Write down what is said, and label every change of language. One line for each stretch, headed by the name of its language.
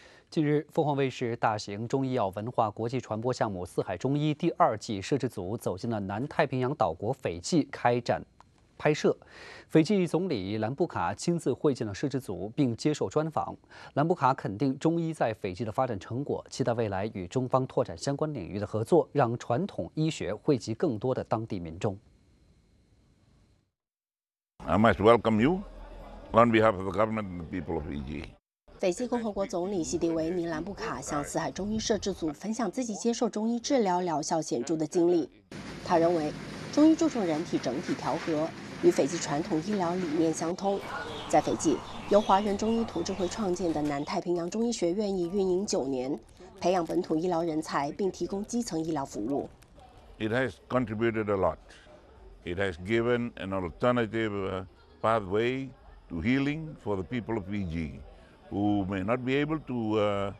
Chinese: 近日，凤凰卫视大型中医药文化国际传播项目“四海中医”第二季摄制组走进了南太平洋岛国斐济开展拍摄。斐济总理兰布卡亲自会见了摄制组，并接受专访。兰布卡肯定中医在斐济的发展成果，期待未来与中方拓展相关领域的合作，让传统医学惠及更多的当地民众。
English: I must welcome you on behalf of the government and the people of Fiji.
Chinese: 斐济共和国总理席迪维尼兰布卡向四海中医摄制组分享自己接受中医治疗疗效显著的经历。他认为，中医注重人体整体调和，与斐济传统医疗理念相通。在斐济，由华人中医图志会创建的南太平洋中医学院已运营9年，培养本土医疗人才，并提供基层医疗服务。
English: It has contributed a lot. It has given an alternative pathway to healing for the people of PG, who may not be able to